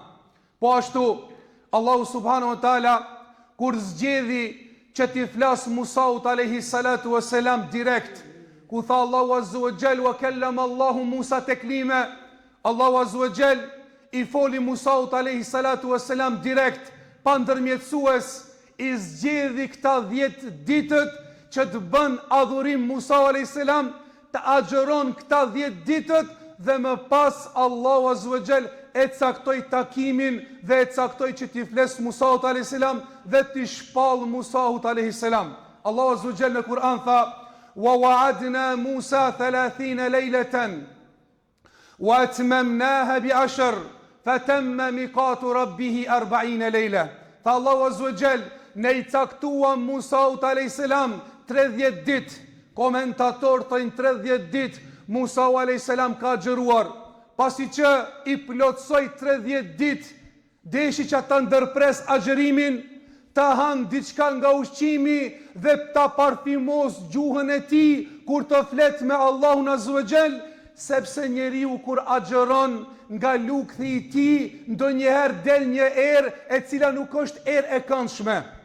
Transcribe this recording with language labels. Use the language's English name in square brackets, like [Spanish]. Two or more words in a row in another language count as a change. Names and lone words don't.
[Albanian] Po ashtu, Allahu [Arabic] سبحانه وتعالى [Albanian] kur zgjedhi që t'i flas Musaut [Arabic] عليه الصلاة والسلام [Albanian] direkt, ku tha Allahu [Arabic] عز وجل: وكلم الله موسى تكليما. [Albanian] Allahu [Arabic] عز وجل [Albanian] i foli Musaut [Arabic] عليه الصلاة والسلام [Albanian] direkt, pa ndërmjetësues, i zgjedhi këta 10 ditët që të bën adhurim Musa [Arabic] عليه السلام, [Albanian] të agjeron këta 10 ditët, dhe më pas Allahu [Arabic] عز وجل [Albanian] e caktoi takimin dhe e caktoi që t'i fles Musaut [Arabic] عليه السلام [Albanian] dhe t'i shpall Musaut [Arabic] عليه السلام. [Albanian] Allahu [Arabic] عز وجل [Albanian] në Kur'an tha: [Arabic] وواعدنا موسى 30 ليلة وأتممناها ب 10 فتم ميقات ربه 40 ليلة. [Albanian] Tha Allahu [Arabic] عز وجل: [Albanian] ne i caktuam Musaut [Arabic] عليه السلام [Albanian] 30 ditë. Komentator thënë 30 ditë Musa [Arabic] عليه السلام [Albanian] ka xheruar, pasi që i plotsoi 30 ditë, deshi që ta ndërpres agjerimin, ta hanë diçka nga ushqimi dhe ta parfimos gjuhën e tij kur të flet me Allahun [Arabic] عز وجل, [Albanian] sepse njeriu kur agjeron nga lukthi i tij, ndonjëherë del një erë e cila nuk është erë e këndshme.